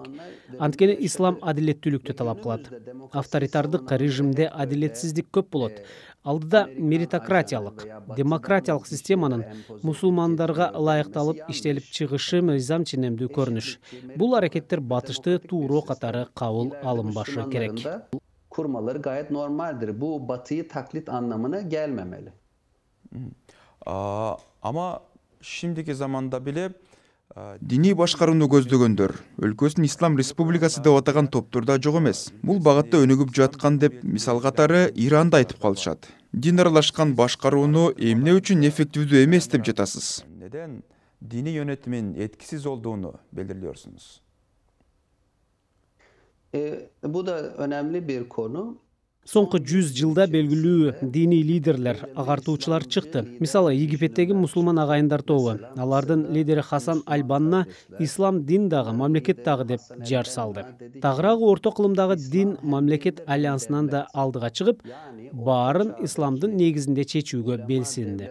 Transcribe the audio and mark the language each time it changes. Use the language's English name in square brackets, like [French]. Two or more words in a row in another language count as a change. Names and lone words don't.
[Kyrgyz] Анткени ислам адилеттүүлүктү талап кылат. Авторитардык режимде адилетсиздик көп болот. Алдыда меритократиялык, демократиялык системанын мусулмандарга ылайыкталып иштелип чыгышы мыйзам ченемдүү көрүнүш. Бул аракеттер батышты тууроо катары кабыл алынбашы керек. [Turkish] Kurmaları gayet normaldir. Bu batıyı taklit anlamına gelmemeli. Ama şimdiki zamanda bile [Kyrgyz] диний башкарууну көздөгөндөр өлкөсүн Ислам Республикасы деп атаган топторда жок эмес. Бул багытта өнүгүп жаткан деп мисал катары Иранды айтып калышат. Дин аралашкан башкарууну эмне үчүн эффективдүү эмес деп жатасыз? [Turkish] Neden dini yönetimin etkisiz olduğunu belirliyorsunuz? Bu da önemli bir konu. [Kyrgyz] Соңку 100 жылда белгилүү диний лидерлер, агартуучулар чыкты. Мисалы, Египеттеги мусулман агайындар тобу. Алардын лидери Хасан Аль-Банна ислам дин дагы, мамлекет дагы деп жар салды. Тагыраагы орто кылымдагы дин мамлекет альянсынан да алдыга чыгып, баарын исламдын негизинде чечүүгө белсенди.